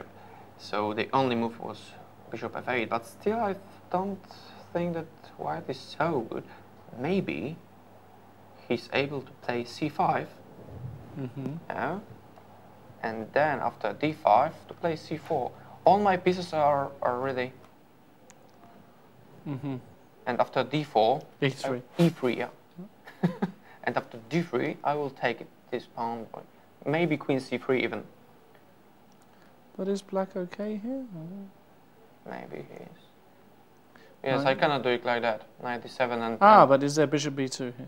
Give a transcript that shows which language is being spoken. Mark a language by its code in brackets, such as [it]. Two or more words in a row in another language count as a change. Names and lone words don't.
[en] So the only move was bishop f8, but still I don't think that White is so good. Maybe he's able to play c5, yeah, and then after d5 to play c4. All my pieces are ready. And after d4, E3. e3, yeah. And after d3, I will take this pawn, maybe queen c3 even. But is Black okay here? Maybe he is. Yes, I cannot do it like that. 97 and... But is there Bishop B2 here?